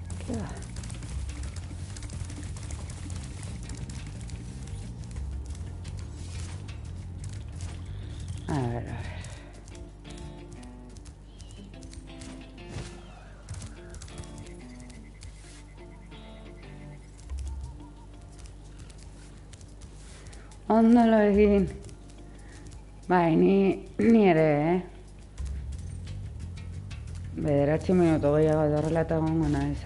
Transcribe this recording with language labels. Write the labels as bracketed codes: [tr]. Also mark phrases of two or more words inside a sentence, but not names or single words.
[es] Ja. A ver, a ver. [eu] Ondo lo egin. Bai, ni ere, Bederatzi minutu gehiago edo horrela eta egongo naiz.